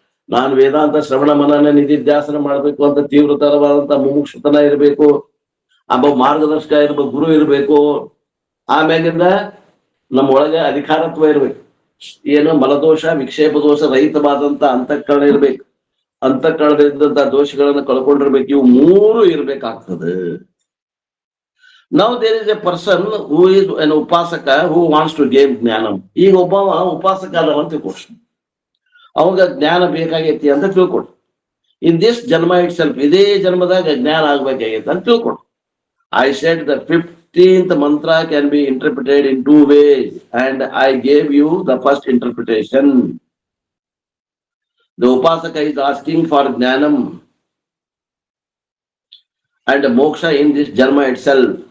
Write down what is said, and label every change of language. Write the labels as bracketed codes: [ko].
[kn] ನಾನು ವೇದಾಂತ ಶ್ರವಣ ಮನನ ನಿಧಿಧ್ಯಾಸನ ಮಾಡ್ಬೇಕು ಅಂತ ತೀವ್ರತರವಾದಂತ ಮುಮುಕ್ಷುತನ ಇರಬೇಕು. ಒಬ್ಬ ಮಾರ್ಗದರ್ಶಕ ಇರ್ಬೇಕು, ಗುರು ಇರ್ಬೇಕು. ಆಮ್ಯಾಗಿಂದ ನಮ್ಮ ಒಳಗೆ ಅಧಿಕಾರತ್ವ ಇರ್ಬೇಕು. ಏನು ಮಲದೋಷ ವಿಕ್ಷೇಪ ದೋಷ ರಹಿತವಾದಂತ ಅಂತಃಕರಣ ಇರ್ಬೇಕು. ಅಂತಃಕರಣದಿಂದ ದೋಷಗಳನ್ನ ಕಳ್ಕೊಂಡಿರ್ಬೇಕು. ಇವು ಮೂರು ಇರ್ಬೇಕಾಗ್ತದೆ. [en] Now there is a person who is an upasaka who wants to gain jnanam. [kn] ಈಗ ಒಬ್ಬವ ಉಪಾಸಕ ಅದಾವ ಅಂತ ತಿಳ್ಕೊಡಿ, ಅವಾಗ ಜ್ಞಾನ ಬೇಕಾಗೈತಿ ಅಂತ ತಿಳ್ಕೊಡಿ. [en] in this janma itself, [kn] ಇದೇ ಜನ್ಮದಾಗ ಜ್ಞಾನ ಆಗ್ಬೇಕಾಗೈತಿ ಅಂತ ತಿಳ್ಕೊಡಿ. [en] I said the 15th mantra can be interpreted in 2 ways and I gave you the first interpretation. The upasaka is asking for jnanam and moksha in this janma itself.